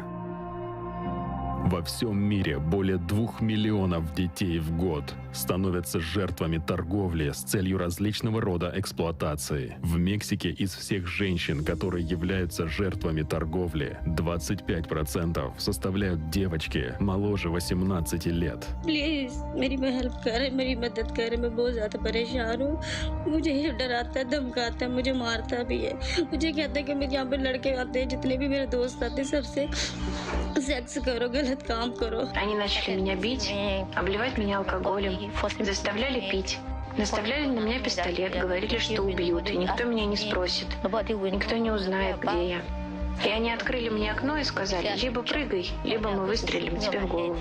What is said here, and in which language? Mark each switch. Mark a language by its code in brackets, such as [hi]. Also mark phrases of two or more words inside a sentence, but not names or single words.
[ru] Во всем мире более 2 миллионов детей в год становятся жертвами торговли с целью различного рода эксплуатации. В Мексике из всех женщин, которые являются жертвами торговли, 25% составляют девочки моложе 18 лет. [hi] प्लीज मेरी हेल्प कर, मेरी मदद कर, मैं बहुत ज़्यादा परेशान हूँ। मुझे ये डराता है, धमकाता है, मुझे मारता भी है। मुझे कहता है कि मेरे यहाँ पे लड़के आते हैं, जितने भी मेरे दोस्त आते हैं, सबसे секс करो, गलत काम करो। [ru] Они начали меня бить, обливать меня алкоголем, заставляли пить. Наставляли на меня пистолет, говорили, что убьют, и никто меня не спросит, никто не узнает, где я. И они открыли мне окно и сказали, либо прыгай, либо мы выстрелим тебе в голову.